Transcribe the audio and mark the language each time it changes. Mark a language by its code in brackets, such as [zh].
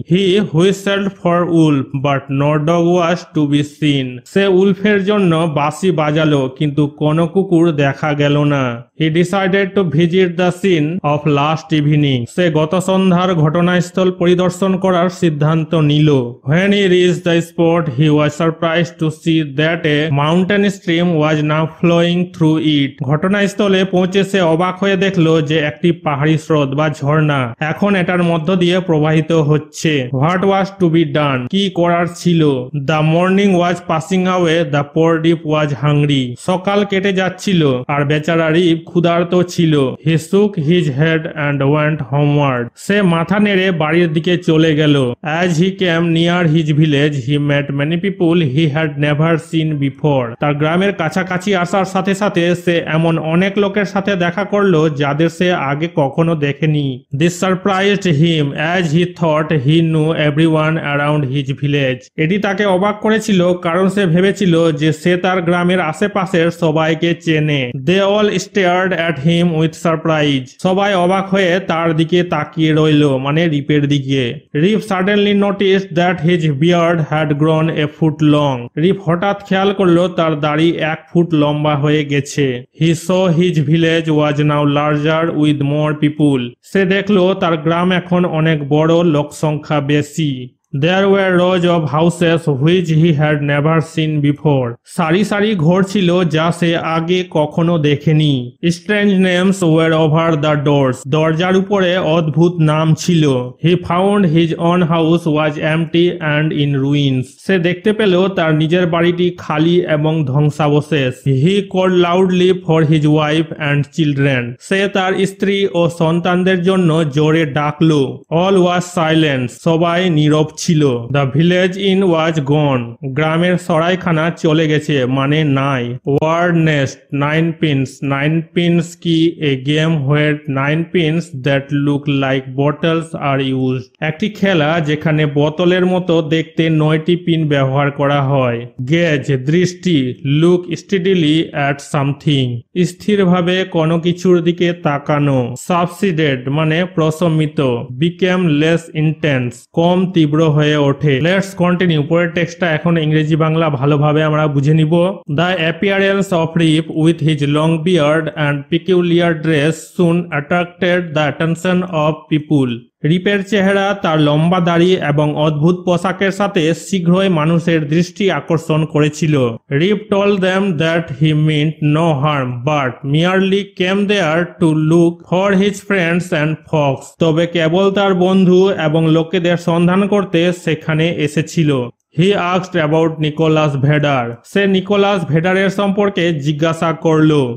[en] He whistled for wolf but no dog was to be seen. [bn] সে উলফের জন্য বাঁশি বাজালো কিন্তু কোনো কুকুর দেখা গেল না। [en] He decided to visit the scene of last evening. [bn] সে গত সন্ধ্যার ঘটনাস্থল পরিদর্শন করার সিদ্ধান্ত নিল। [en] When he reached the spot, he was surprised to see that a mountain stream was now flowing through it. [bn] ঘটনাস্থলে পৌঁছে সে অবাক হয়ে দেখলো যে একটি পাহাড়ি স্রোত বা ঝর্ণা এখন এটার মধ্য দিয়ে প্রবাহিত হচ্ছে। [en] What was to be done? [bn] কি করার ছিল? [en] The morning was passing away. The poor Rip was hungry. [bn] সকাল কেটে যাচ্ছিল আর বেচারা রিপ ক্ষুধার্ত ছিল। [en] He shook his head and went homeward. [bn] সে মাথা নেড়ে বাড়ির দিকে চলে গেল। [en] As he came near his village, he met many people he had never seen before. [bn] তার গ্রামের কাছাকাছি আসার সাথে সাথে সে এমন অনেক লোকের সাথে দেখা করলো যাদের সে আগে কখনো দেখেনি। [en] This surprised him as he thought he knew everyone around his village. [bn] এটি তাকে অবাক করেছিল কারণ সে ভেবেছিল যে সে তার গ্রামের আশেপাশের সবাইকে চেনে। [en] They all stared at him with surprise. [bn] সবাই অবাক হয়ে তার দিকে তাকিয়ে রইল, মানে রিপের দিকে। [en] Rip suddenly noticed that his beard had grown a foot long. [bn] রিপ হঠাৎ খেয়াল করলো তার দাড়ি 1 ফুট লম্বা হয়ে গেছে। [en] He saw his village was now larger with more people. [bn] সে দেখলো তার গ্রাম এখন অনেক বড়, লোক সংখ্যা বেশি। [en] There were rows of houses which he had never seen before. [bn] সারি সারি ঘর ছিল যা সে আগে কখনো দেখেনি। [en] Strange names were over the doors. [bn] দরজার উপরে অদ্ভুত নাম ছিল। [en] He found his own house was empty and in ruins. [bn] সে দেখতে পেল তার নিজের বাড়িটি খালি এবং ধ্বংসাবশেষ। [en] He called loudly for his wife and children. [bn] সে তার স্ত্রী ও সন্তানদের জন্য জোরে ডাকলো। [en] All was silence. [bn] সবাই নীরব ছিল। [en] The village inn was gone. [bn] গ্রামের সরাইখানা চলে গেছে, মানে নাই। [en] Word nest 9 pins. 9 pins কি? A game where 9 pins that look like bottles are used. [bn] একটি খেলা যেখানে বোতলের মতো দেখতে 9টি পিন ব্যবহার করা হয়। [en] Gaze দৃষ্টি, look steadily at something. [bn] স্থিরভাবে কোনো কিছুর দিকে তাকানো। [en] Subsided [bn] মানে প্রশমিত। [en] Became less intense [bn] কম তীব্র হয়ে ওঠে। [en] Let's continue. [bn] পরের টেক্সটটা এখন ইংরেজি বাংলা ভালোভাবে আমরা বুঝে নিব। [en] The appearance of Rip with his long beard and peculiar dress soon attracted the attention of people. [bn] রিপের চেহারা, তার লম্বা দাড়ি এবং অদ্ভুত পোশাকের সাথে শীঘ্রই মানুষের দৃষ্টি আকর্ষণ করেছিল। [en] Rip told them that he meant no harm but merely came there to look for his friends and folks. [bn] তবে কেবল তার বন্ধু এবং লোকেদের সন্ধান করতে সেখানে এসেছিল। [en] He asked about Nicholas Vedder. [bn] Say Nicolas ভেডারের সম্পর্কে জিজ্ঞাসা করল।